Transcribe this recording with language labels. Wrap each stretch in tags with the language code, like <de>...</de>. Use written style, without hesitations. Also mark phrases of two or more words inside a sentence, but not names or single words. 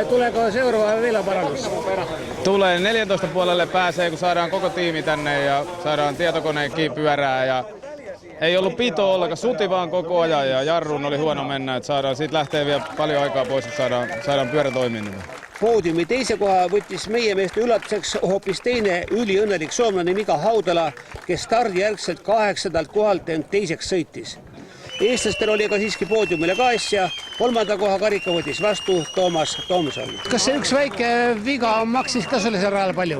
<fi>Tuleeko seuraava vielä parannus? Tulee 14 puolelle pääsee, kun saadaan koko tiimi tänne ja saadaan tietokoneekin pyörää. Ja ei ollut pito ollenkaan, suti vaan koko ajan ja jarruun oli huono mennä. Että saadaan, siitä lähtee vielä paljon aikaa pois, että saadaan pyörä toimimaan.</fi> <et>Poodiumi teise koha võttis meie meeste üllatuseks hoopis teine üliõnnelik soomlane Mika Haudala, kes stardijärgselt 8. kohalt end teiseks sõitis. Eestlastel oli aga siiski poodiumile ka asja. 3. koha karika võttis vastu Toomas Tomson. Kas see üks väike viga maksis ka selle rajal palju?</et>